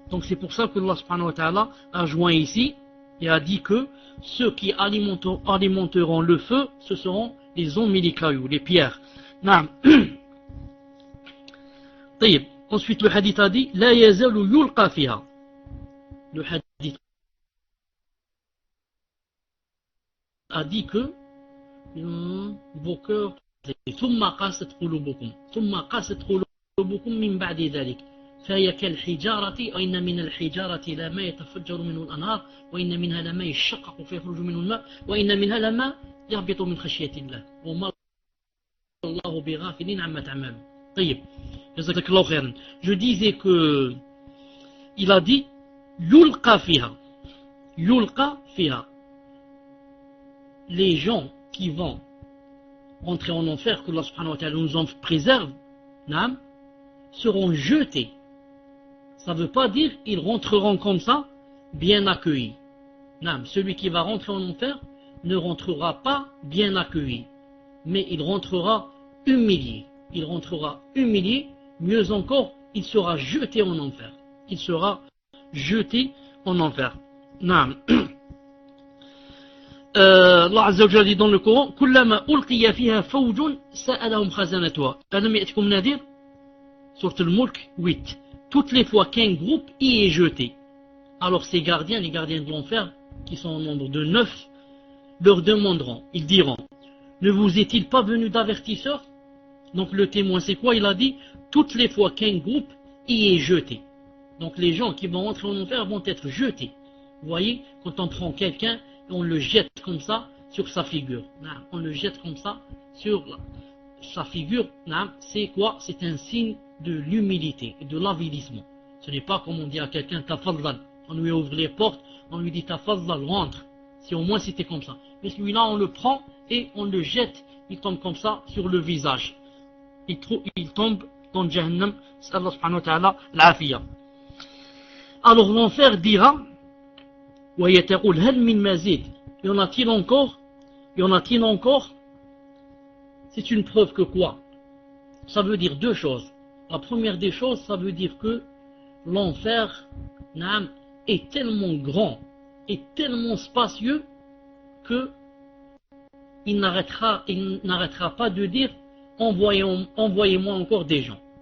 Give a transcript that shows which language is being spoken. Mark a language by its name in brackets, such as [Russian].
[French] Donc c'est pour ça que Allah subhanahu wa ta'ala a joint ici et a dit que ceux qui alimenteront le feu, ce seront les hommes et les cailloux, les pierres. [Arabic] طيب. [French] Ensuite le hadith a dit [Arabic] لا يزال يلقى فيها. [French] Le hadith a dit que vos cœurs [Arabic] ثم قاست قلوبكم ثم قاست قلوبكم من بعد ذلك فهي كالحجارة وإن من الحجارة لما يتفجر منه الأنهار وإن منها لما يشقق فيخرج منه الماء وإن منها لما يهبط من خشية الله وما الله بغافل عما تعملون. طيب. جزاك الله خيرا. [French] Je disais que il a dit [Arabic] يلقى فيها. يلقى فيها. [French] Les gens qui vont rentrer en enfer, que Allah subhanahu wa ta'ala nous en préserve, seront jetés. Ça ne veut pas dire qu'ils rentreront comme ça, bien accueillis. Celui qui va rentrer en enfer ne rentrera pas bien accueilli, mais il rentrera humilié. Il rentrera humilié, mieux encore, il sera jeté en enfer. Il sera jeté en enfer. Allah Azza wa Jalla dit dans le Coran [Arabic] كلما ألقي فيها فوج سألهم خزنتها ألم يأتكم نذير. [French] Sourate Al-Mulk 8. Toutes les fois qu'un groupe y est jeté, alors ces gardiens, les gardiens de l'enfer, qui sont au nombre de 9, leur demanderont, ils diront, ne vous est-il pas venu d'avertisseur? Donc le témoin c'est quoi? Il a dit, toutes les fois qu'un groupe y est jeté. Donc les gens qui vont entrer en enfer vont être jetés. Vous voyez, quand on prend quelqu'un, on le jette comme ça sur sa figure. On le jette comme ça sur sa figure. C'est quoi? C'est un signe de l'humilité et de l'avilissement. Ce n'est pas comme on dit à quelqu'un tafaddal. On lui ouvre les portes, on lui dit tafaddal, rentre. Si au moins c'était comme ça. Mais celui-là, on le prend et on le jette. Il tombe comme ça sur le visage. Il tombe dans Jahannam. C'est Allah subhanahu wa ta'ala l'afiyah. Alors l'enfer dira, [Arabic] وَيَتَقُولْ هَلْ مِنْ مَزِيدٍ. [French] Y en a-t-il encore? Y en a-t-il encore? C'est une preuve que quoi? Ça veut dire deux choses. La première des choses, ça veut dire que l'enfer est tellement grand, est tellement spacieux que il n'arrêtera pas de dire envoyez-moi encore des gens.